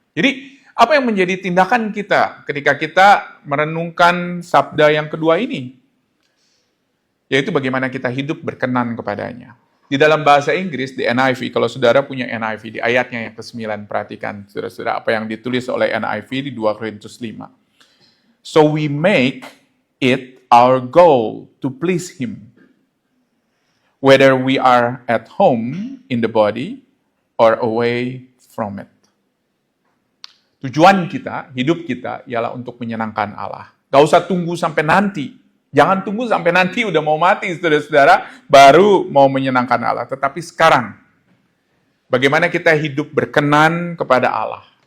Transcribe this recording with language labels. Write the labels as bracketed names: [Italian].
[Indonesian] Jadi, apa yang menjadi tindakan kita ketika kita merenungkan sabda yang kedua ini? Yaitu bagaimana kita hidup berkenan kepadanya. Di dalam bahasa Inggris, di NIV, kalau saudara punya NIV, di ayatnya yang ke-9, perhatikan saudara-saudara apa yang ditulis oleh NIV di 2 Korintus 5. [English] So we make it our goal to please Him, whether we are at home in the body or away from it. [Indonesian] Tujuan kita, hidup kita, ialah untuk menyenangkan Allah. Gak usah tunggu sampai nanti. Jangan tunggu sampai nanti udah mau mati, saudara-saudara, baru mau menyenangkan Allah. Tetapi sekarang, bagaimana kita hidup berkenan kepada Allah.